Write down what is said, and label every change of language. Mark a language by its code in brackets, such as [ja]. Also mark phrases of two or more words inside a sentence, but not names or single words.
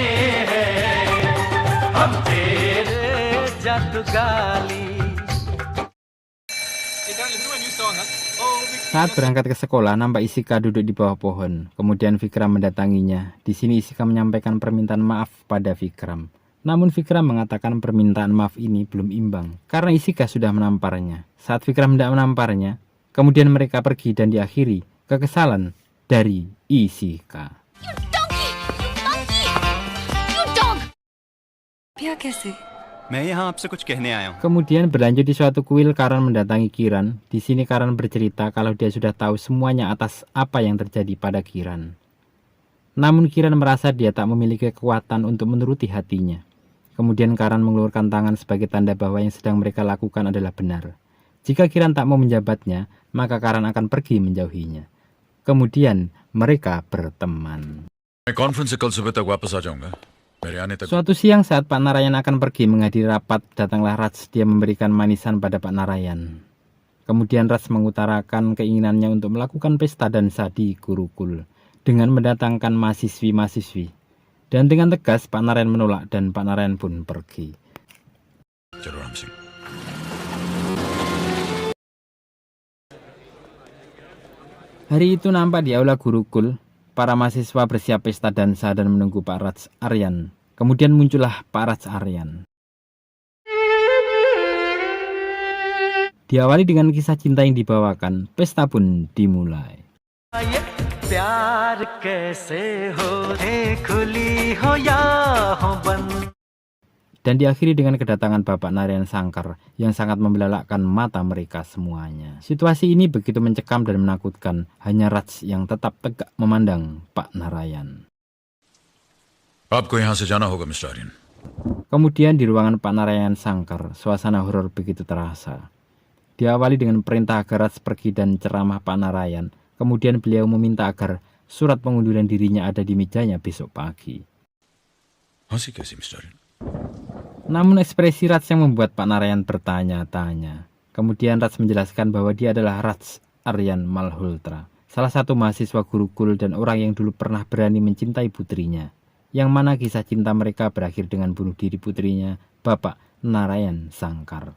[id] Saat berangkat ke sekolah, nampak Isika duduk di bawah pohon. Kemudian Vikram mendatanginya. Di sini Isika menyampaikan permintaan maaf pada Vikram. Namun Vikram mengatakan permintaan maaf ini belum imbang karena Isika sudah menamparnya. Saat Vikram tidak menamparnya, kemudian mereka pergi dan diakhiri kekesalan dari Isika. [hi] पिया कैसे? मैं यहाँ आपसे कुछ कहने आया हूँ। [id] Kemudian berlanjut di suatu kuil, Karan mendatangi Kiran. Di sini Karan bercerita kalau dia sudah tahu semuanya atas apa yang terjadi pada Kiran. Namun Kiran merasa dia tak memiliki kekuatan untuk menuruti hatinya. Kemudian Karan mengeluarkan tangan sebagai tanda bahwa yang sedang mereka lakukan adalah benar. Jika Kiran tak mau menjabatnya, maka Karan akan pergi menjauhinya. Kemudian mereka berteman. [hi] मैं कॉन्फ्रेंस से कल सुबह तक वापस आ जाऊंगा। मेरे आने तक [id] Suatu siang saat Pak Narayan akan pergi menghadiri rapat, datanglah Raj. Dia memberikan manisan pada Pak Narayan. Kemudian Raj mengutarakan keinginannya untuk melakukan pesta dansa di Gurukul dengan mendatangkan mahasiswi-mahasiswi. Dan dengan tegas Pak Narayan menolak dan Pak Narayan pun pergi. [hi] चलो राम सिंह। [id] Hari itu nampak di aula Gurukul, para mahasiswa bersiap pesta dansa dan menunggu Pak Raj Aryan. Kemudian muncullah Pak Raj Aryan. Diawali dengan kisah cinta yang dibawakan, pesta pun dimulai. Dan diakhiri dengan kedatangan Bapak Narayan Sangkar yang sangat membelalakkan mata mereka semuanya. Situasi ini begitu mencekam dan menakutkan, hanya Raj yang tetap tegak memandang Pak Narayan. [hi] आपको यहाँ से जाना होगा मिस्टर आर्यन। [id] Kemudian di ruangan Pak Narayan Sangkar, suasana horor begitu terasa. Diawali dengan perintah agar Raj pergi dan ceramah Pak Narayan. Kemudian beliau meminta agar surat pengunduran dirinya ada di mejanya besok pagi. [hi] हंसी कैसी मिस्टर? [id] Namun ekspresi Raj yang membuat Pak Narayan bertanya-tanya. Kemudian Raj menjelaskan bahwa dia adalah Raj Aryan Malhotra, salah satu mahasiswa Gurukul dan orang yang dulu pernah berani mencintai putrinya, yang mana kisah cinta mereka berakhir dengan bunuh diri putrinya, Bapak Narayan Sankar.